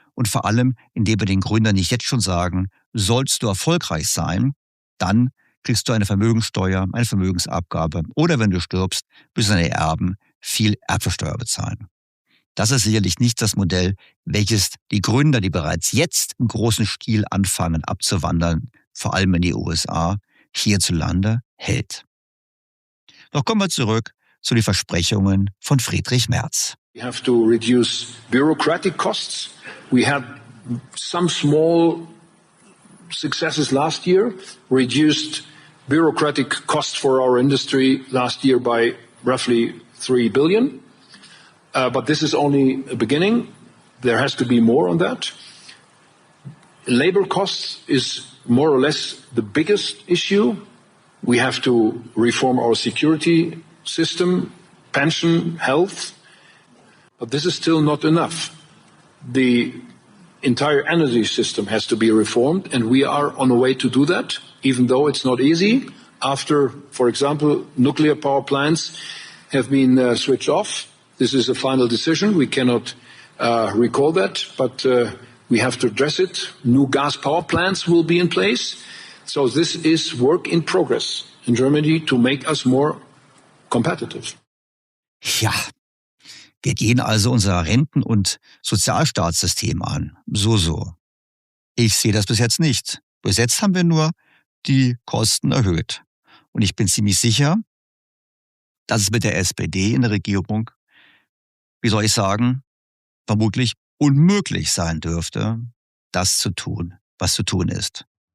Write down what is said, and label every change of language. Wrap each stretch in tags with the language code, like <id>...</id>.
<de>Und vor allem, indem wir den Gründern nicht jetzt schon sagen, sollst du erfolgreich sein, dann kriegst du eine Vermögenssteuer, eine Vermögensabgabe oder wenn du stirbst, müssen deine Erben viel Erbschaftssteuer bezahlen. Das ist sicherlich nicht das Modell, welches die Gründer, die bereits jetzt im großen Stil anfangen abzuwandern, vor allem in die USA, hierzulande hält. Doch kommen wir zurück zu den Versprechungen von Friedrich Merz.</de> <en>We have to reduce bureaucratic costs. We had some small successes last year, reduced bureaucratic costs for our industry last year by roughly 3 billion. But this is only a beginning. There has to be more on that. Labor costs is more or less the biggest issue. We have to reform our security system, pension, health. But this is still not enough. The entire energy system has to be reformed, and we are on a way to do that, even though it's not easy. After, for example, nuclear power plants have been switched off. This is a final decision. We cannot recall that, but we have to address it. New gas power plants will be in place. So this is work in progress in Germany to make us more competitive.</en> <de>Ja, wir gehen also unser Renten- und Sozialstaatssystem an. So. Ich sehe das bis jetzt nicht. Bis jetzt haben wir nur die Kosten erhöht. Und ich bin ziemlich sicher, dass es mit der SPD in der Regierung, wie soll ich sagen, vermutlich unmöglich sein dürfte, das zu tun, was zu tun ist.</de>